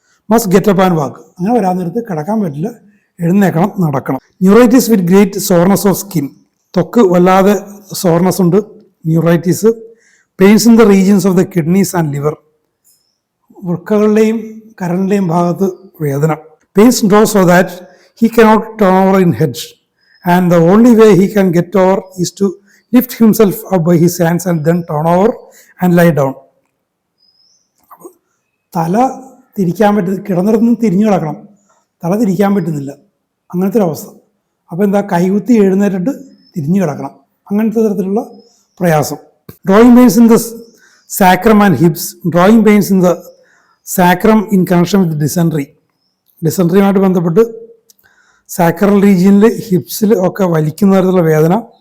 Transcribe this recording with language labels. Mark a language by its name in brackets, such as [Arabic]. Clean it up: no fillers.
[English] must get up and walk, [Malayalam] അങ്ങനെ വരാൻ നേരത്ത് കിടക്കാൻ പറ്റില്ല, എഴുന്നേക്കണം, നടക്കണം. [English] neuritis with great soreness of skin, [Malayalam] ത്വക്ക് വല്ലാതെ സോർനെസ് ഉണ്ട്, [English] Neuritis. Pains in the regions of the kidneys and liver, [Malayalam] വൃക്കകളുടെയും കരളിൻ്റെയും ഭാഗത്ത് വേദന. [English] Pains draw so that he cannot turn over in head, and the only way he can get over is to lift himself up by his hands and then turn over and lie down. [Malayalam] തല തിരിക്കാൻ പറ്റുന്ന, കിടന്നിടത്തുനിന്ന് തിരിഞ്ഞു കിടക്കണം, തല തിരിക്കാൻ പറ്റുന്നില്ല, അങ്ങനത്തെ ഒരു അവസ്ഥ. അപ്പോൾ എന്താ, കൈകുത്തി എഴുന്നേറ്റിട്ട് തിരിഞ്ഞു കിടക്കണം, അങ്ങനത്തെ തരത്തിലുള്ള പ്രയാസം. [English] drawing pains in the sacrum and hips, drawing pains in the sacrum in connection with dysentery, [Malayalam] ഡിസെൻട്രിയുമായിട്ട് ബന്ധപ്പെട്ട് സാക്രൽ റീജിയനിൽ, ഹിപ്സിൽ ഒക്കെ വലിക്കുന്ന തരത്തിലുള്ള വേദന.